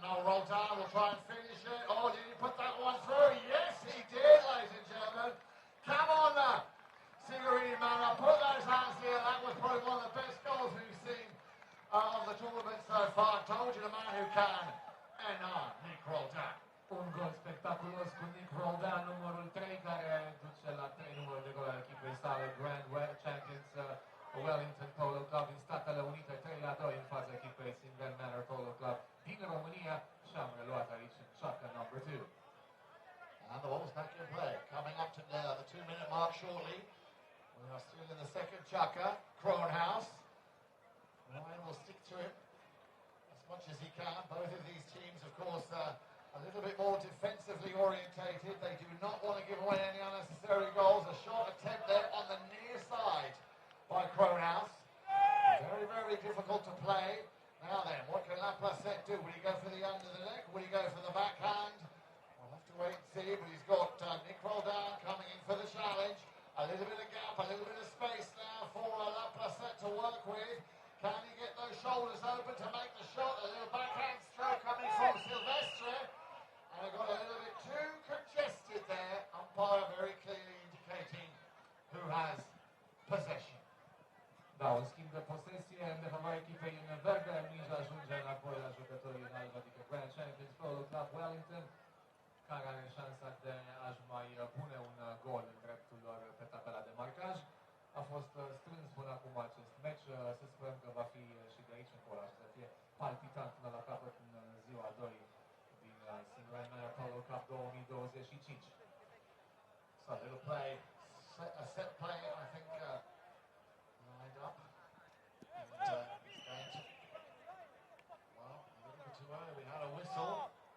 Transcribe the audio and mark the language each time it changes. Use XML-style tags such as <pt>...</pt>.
<en>Now Roldan will try and finish it. Oh, did he put that one through? Yes, he did, ladies and gentlemen. Come on now. Singureni, man, I'll put those hands here. That was probably one of the best goals we've seen of the tournament so far. I told you the man who can. And Nick Roldan.</en> <ro>Un gol spectaculos cu Nick Roldan, numărul 3, care duce la 3 numărul de gol al echipei sale Grand Champions Wellington Polo Club din Statele Unite, 3-2 în fața echipei Singureni Manor Polo Club din România și am reluat aici în</ro> <en>shotgun number 2. And the ball's back in play. Coming up to the 2-minute mark shortly. We are still in the second chukka. Cronehouse. Ryan will stick to him as much as he can. Both of these teams, of course, a little bit more defensively orientated. They do not want to give away any unnecessary goals. A short attempt there on the near side by Cronehouse. Very, very difficult to play. Now then, what can Laplace do? Will he go for the under the neck? Will he go for the backhand? We'll have to wait and see, but he's got Nick Roldan coming in for the challenge. A little bit of gap, a little bit of space now for Laplace to work with. Can he get those shoulders open to make the shot? A little backhand stroke coming from Silvestre. And I got a little bit too congested there. Umpire very clearly indicating who has possession.</en> <ro>Da, un schimb de posesie în defavoarea echipei în verde, mingea ajunge înapoi la jucătorii în alb, adică Grand Champions Polo Club Wellington, care are șansa de a-și mai pune un gol în dreptul lor pe tabela de marcaj. A fost strâns până acum acest meci, să sperăm că va fi și de aici încolo, să fie palpitant până la capăt în ziua 2 din Singureni Manor Polo Cup 2025.</ro> <en>So a little play, a set play, I think, lined up. And he's going to, well, a little bit too early. We had a whistle.</en>